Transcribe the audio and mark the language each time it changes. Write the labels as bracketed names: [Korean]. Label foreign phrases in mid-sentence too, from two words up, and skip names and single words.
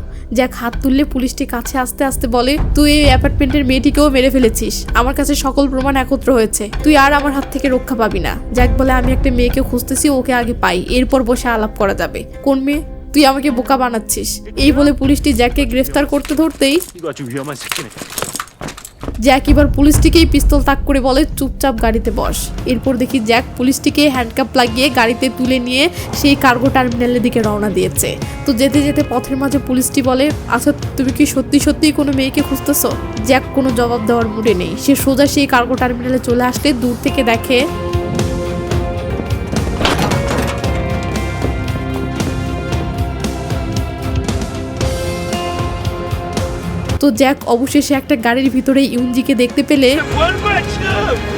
[Bangla] জ্যাক হাত তুললে পুলিশটি কাছে আস্তে আস্তে বলে তুই এই অ্যাপার্টমেন্টের মেয়েটিকেও মেরে ফেলেছিস, আমার কাছে সকল প্রমাণ একত্র হয়েছে, তুই আর আমার হাত থেকে রক্ষা পাবি না। জ্যাক বলে আমি একটা মেয়েকে খুঁজতেছি, ওকে আগে পাই, এরপর বসে আলাপ করা যাবে। কোন মেয়ে? তুই আমাকে বোকা বানাচ্ছিস। এই বলে পুলিশটি জ্যাককে গ্রেফতার করতে ধরতেই [Korean] 이거 아주 위험한 새끼네. [Bangla] জ্যাক এবার পুলিশটিকেই পিস্তল তাক করে বলে চুপচাপ গাড়িতে বস। এরপর দেখি জ্যাক পুলিশটিকে হ্যান্ডকাপ লাগিয়ে গাড়িতে তুলে নিয়ে সেই [English] cargo terminal's [Bangla] দিকে রওনা দিয়েছে। তো যেতে যেতে পথের মাঝে পুলিশটি বলে আচ্ছা তুমি কি সত্যি সত্যিই কোনো মেয়েকে খুঁজতেছো? জ্যাক কোনো জবাব দেওয়ার মুডে নেই। সে সোজা সেই [English] cargo terminal [Bangla] চলে আসলে দূর থেকে দেখে তো জ্যাক অবশেষে একটা গাড়ির ভিতরে ইউনজিকে দেখতে পেলে [Korean] 뭐하는 거야 지금?